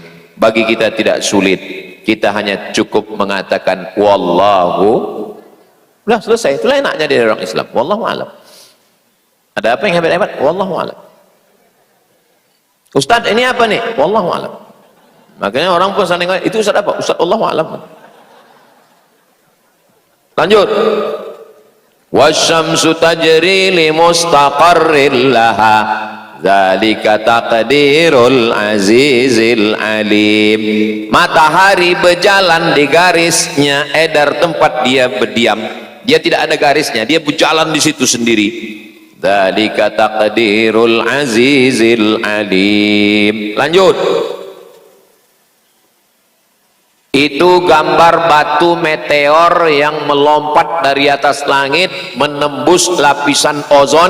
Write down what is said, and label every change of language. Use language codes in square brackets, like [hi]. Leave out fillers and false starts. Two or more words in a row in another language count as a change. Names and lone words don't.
[id] Bagi kita tidak sulit, kita hanya cukup mengatakan wallahu, udah selesai. Itulah enaknya dari orang Islam, [ar] والله أعلم. [id] Ada apa yang hebat-hebat? [ar] والله أعلم. [id] Ustaz ini apa nih? [ar] والله أعلم. [id] Makanya orang pun sering nanya, itu Ustaz apa? Ustaz [ar] والله أعلم. [id] Lanjut. [ar] والشمس تجري لمستقر لها ذلك تقدير العزيز العليم. [id] Matahari berjalan di garisnya edar tempat dia berdiam. Dia tidak ada garisnya, dia berjalan di situ sendiri. [ar] ذلك تقدير العزيز العليم. [id] Lanjut. Itu gambar batu meteor yang melompat dari atas langit menembus lapisan ozon.